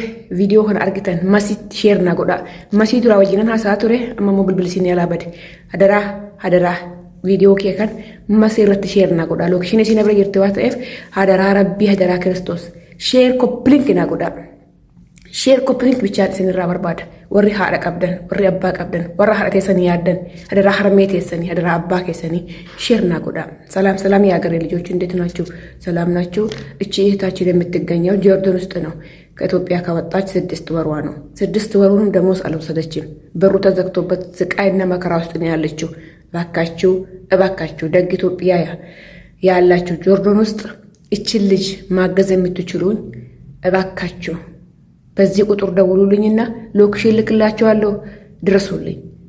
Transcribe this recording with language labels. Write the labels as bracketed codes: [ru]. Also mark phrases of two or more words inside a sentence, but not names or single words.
[om] viidiyoo kana argitan masitti sheer naa godha masii duraa wajjinan haasaa ture amma immoo bilbilisiin yaalaa bade hadaraa viidiyoo kee kan masii irratti sheer naa godha lookshinii isin bira jirti waan ta'eef hadaraa Rabbii hadaraa Kiristoos share koppilink naa godha share koppilink bichaan isin irraa barbaada warri haadha qabdan warri abbaa qabdan warra haadha teessanii yaaddan hadaraa harmee teessanii hadaraa abbaa keessanii share naa godha [am] ሰላም የሀገሬ ልጆች እንዴት ናችሁ? ሰላም ናችሁ? እቺ እህታችን የምትገኘው ጆርዳን ውስጥ ነው። ከኢትዮጵያ ከወጣች 6 ወሯ ነው። 6 ወሩንም ደሞዝ አልወሰደችም። በሩ ተዘግቶበት ስቃይና መከራ ውስጥ ነው ያለችው። እባካችሁ ደግ ኢትዮጵያ ያላችሁ ጆርዳን ውስጥ እችን ልጅ ማገዝ የምትችሉኝ እባካችሁ በዚህ ቁጥር ደውሉልኝና ሎኬሽን ልክላችኋለሁ ድረሱልኝ